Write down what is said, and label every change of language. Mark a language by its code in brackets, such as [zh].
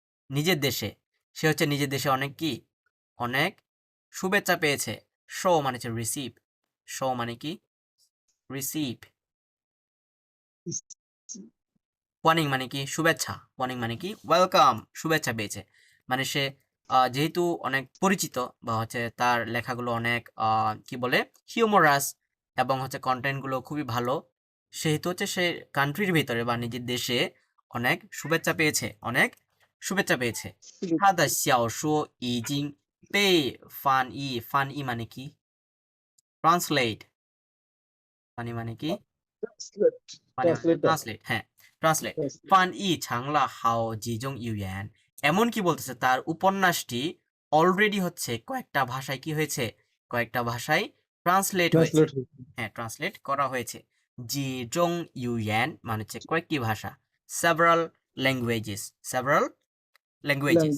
[bn] নিজের দেশে সে হচ্ছে নিজের দেশে অনেক কি অনেক শুভেচ্ছা পেয়েছে শো মানে হচ্ছে রিসিভ শো মানে কি রিসিভ ওয়ার্নিং মানে কি শুভেচ্ছা ওয়ার্নিং মানে কি ওয়েলকাম শুভেচ্ছা পেয়েছে মানে সে যেহেতু অনেক পরিচিত বা হচ্ছে তার লেখাগুলো অনেক কি বলে হিউমারাস এবং হচ্ছে কন্টেন্টগুলো খুবই ভালো, সেহেতু হচ্ছে সে কান্ট্রির ভিতরে বা নিজের দেশে অনেক শুভেচ্ছা পেয়েছে, অনেক শুভেচ্ছা পেয়েছে। [zh] 他的小说已经被翻译 [bn] মানে কি? ট্রান্সলেট মানে কি? মানে ট্রান্সলেটর ট্রান্সলেট, হ্যাঁ, ট্রান্সলেট। [zh] 翻译成了好几种语言, [bn] এমন কি বলতেছে তার উপন্যাসটি অলরেডি হচ্ছে কয়েকটা ভাষায় কি হয়েছে? কয়েকটা ভাষায় ট্রান্সলেট হয়েছে। ট্রান্সলেট হ্যাঁ, ট্রান্সলেট করা হয়েছে। [zh] 几种语言 [bn] মানে হচ্ছে কয়েকটি ভাষা। [en] several languages, several languages.